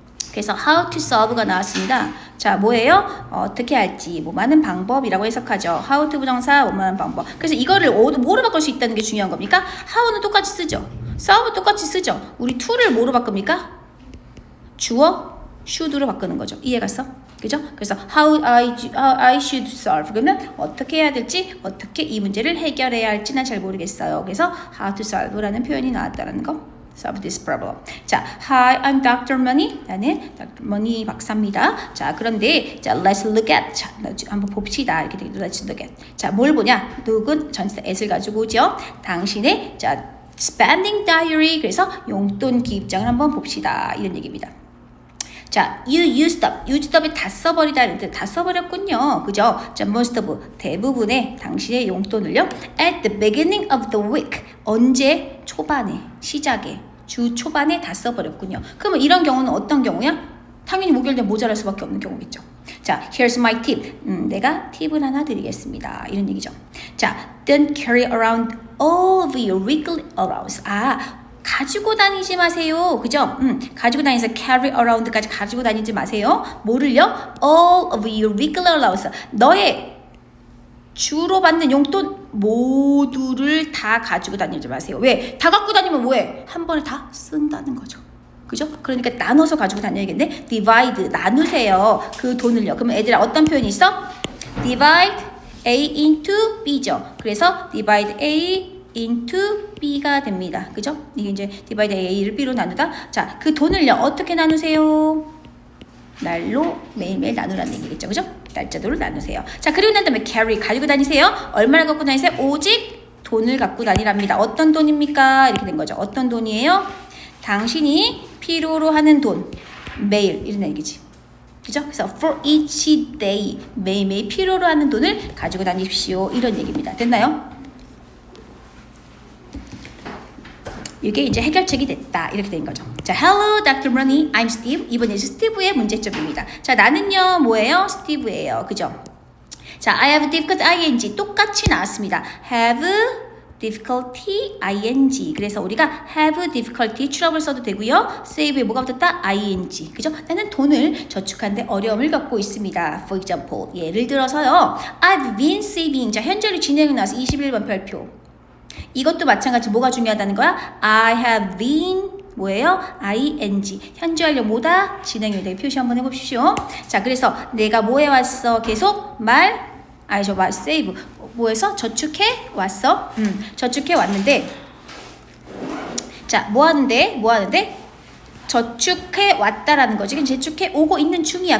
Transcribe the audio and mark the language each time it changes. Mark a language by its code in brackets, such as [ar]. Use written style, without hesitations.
[ko] 그래서 [en] how to solve [ko] 가 나왔습니다. 자, 뭐예요? 어떻게 할지 뭐하는 방법이라고 해석하죠. how to 부정사 뭐하는 방법. 그래서 이거를 뭐로 바꿀 수 있다는 게 중요한 겁니까? how는 똑같이 쓰죠. solve 똑같이 쓰죠. 우리 to를 뭐로 바꿉니까? 주어 should로 바꾸는 거죠. 이해갔어? 그죠? 그래서 [en] how I should solve. [ko] 그러면 어떻게 해야 될지, 어떻게 이 문제를 해결해야 할지 난 잘 모르겠어요. 그래서 [en] how to solve [ko] 라는 표현이 나왔다는 거. [en] solve this problem. 자, hi, I'm Dr. Money. [ko] 나는 [en] Dr. [ko] Money 박사입니다. 자, 그런데 자, [en] let's look at. [ko] 자, 한번 봅시다. 이렇게 되죠. [en] Let's look at. [ko] 자, 뭘 보냐? look은 전치사 at을 가지고 오죠. 당신의 자, [en] spending diary. [ko] 그래서 용돈 기입장을 한번 봅시다. 이런 얘기입니다. 자, [en] you used up [ko] 이 다 써버리다 이랬는데 다 써버렸군요. 그죠? 자, [en] most of [ko] 대부분의 당신의 용돈을요. [en] at the beginning of the week [ko] 언제? 초반에, 시작에, 주 초반에 다 써버렸군요. 그러면 이런 경우는 어떤 경우야? 당연히 목요일 날 모자랄 수밖에 없는 경우겠죠. [en] 자, here's my tip. [ko] 내가 팁을 하나 드리겠습니다. 이런 얘기죠. [en] 자, don't carry around all of your weekly allowance. [ko] 가지고 다니지 마세요. 그죠? 가지고 다니면서 [en] carry around [ko] 까지 가지고 다니지 마세요. 뭐를요? [en] all of your weekly allowance. [ko] 너의 주로 받는 용돈 모두를 다 가지고 다니지 마세요. 왜? 다 갖고 다니면 뭐해? 한 번에 다 쓴다는 거죠. 그죠? 그러니까 나눠서 가지고 다녀야겠네. divide, 나누세요. 그 돈을요. 그러면 애들아 어떤 표현이 있어? [en] divide A into B죠. [ko] 그래서 [en] divide A into B가 됩니다. [ko] 그죠? 이게 이제 [en] divide A [ko] 를 B로 나누다. 자, 그 돈을요. 어떻게 나누세요? 날로 매일매일 나누라는 얘기겠죠. 그죠? 날짜도로 나누세요. 자, 그리고 난 다음에 carry 가지고 다니세요. 얼마나 갖고 다니세요? 오직 돈을 갖고 다니랍니다. 어떤 돈입니까? 이렇게 된 거죠. 어떤 돈이에요? 당신이 필요로 하는 돈. 매일 이런 얘기지. 그죠? 그래서 [en] for each day [ko] 매일매일 필요로 하는 돈을 가지고 다니십시오. 이런 얘기입니다. 됐나요? 이게 이제 해결책이 됐다. 이렇게 된 거죠. [en] 자, hello, Dr. Money. I'm Steve. [ko] 이번에 스티브의 문제점입니다. 자, 나는요, 뭐예요? 스티브예요. 그죠? 자, [en] I have difficult ing. [ko] 똑같이 나왔습니다. [en] have difficulty ing. [ko] 그래서 우리가 [en] have difficulty [ko] 트러블 써도 되고요. save에 뭐가 붙었다? ing. 그죠? 나는 돈을 저축하는데 어려움을 겪고 있습니다. [en] For example. [ko] 예를 들어서요. [en] I've been saving. [ko] 자, 현재로 진행이 나와서 21번 별표. 이것도 마찬가지 뭐가 중요하다는 거야? [en] I have been [ko] 뭐예요? ing. 현재 완료 뭐다? 진행이 되게 표시 한번 해봅시오. 자, 그래서 내가 뭐 해왔어? 계속 save. 뭐해서? 저축해 왔어? 저축해 왔는데 자, 뭐 하는데? 저축해 왔다라는 거지. 지금 저축해 오고 있는 중이야.